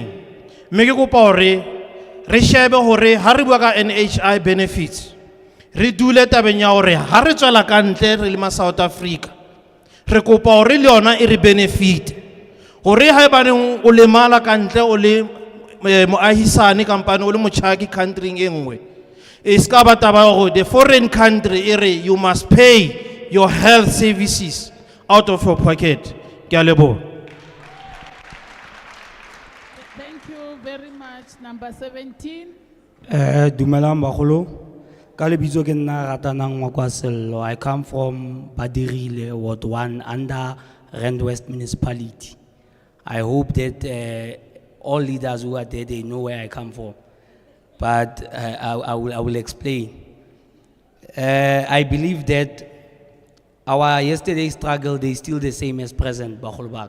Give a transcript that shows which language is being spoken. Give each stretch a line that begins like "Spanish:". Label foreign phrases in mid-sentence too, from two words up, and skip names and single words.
Southern Sotho: Mme ke kopa hore re shebe hore ha re bua ka NHI benefits re dule tabeng ya hore ha re tswela ka ntle re le ma South Africa re kopa hore le yona e re benefit hore ha ebaneng o lemala ka ntle o le moahisane kampane o le motjhaki country e nngwe e ska ba taba hore
English: the foreign country
Southern Sotho: ere
English: you must pay your health services out of your pocket.
Southern Sotho: Ke a leboha.
English: Thank you very much. Number 17.
Southern Sotho: Dumelang bagolo. Ka lebitso ke nna Ratanang Makwasello.
English: I come from Badirile, Ward 1, under Rand West Municipality. I hope that all leaders who are there, they know where I come from. But I will explain. I believe that our yesterday's struggle, they still the same as present, Bagolbaka.